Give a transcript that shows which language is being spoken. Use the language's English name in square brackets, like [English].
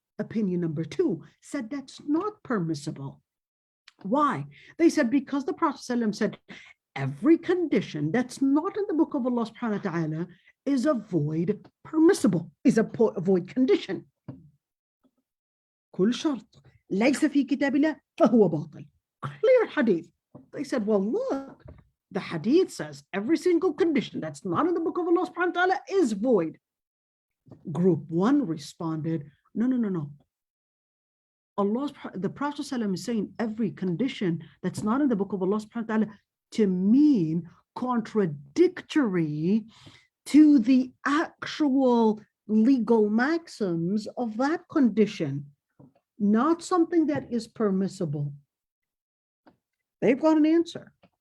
[English] Opinion number 2 said that's not permissible. Why? They said because the Prophet ﷺ said every condition that's not in the book of Allah subhanahu wa ta'ala is a void permissible, is a void condition. [Arabic] كل شرط ليس في كتاب الله فهو باطل. [English] Clear hadith. They said, well, look, the hadith says every single condition that's not in the book of Allah subhanahu wa ta'ala is void. Group 1 responded, no. The Prophet ﷺ is saying every condition that's not in the book of Allah subhanahu wa ta'ala to mean contradictory to the actual legal maxims of that condition, not something that is permissible. They've got an answer.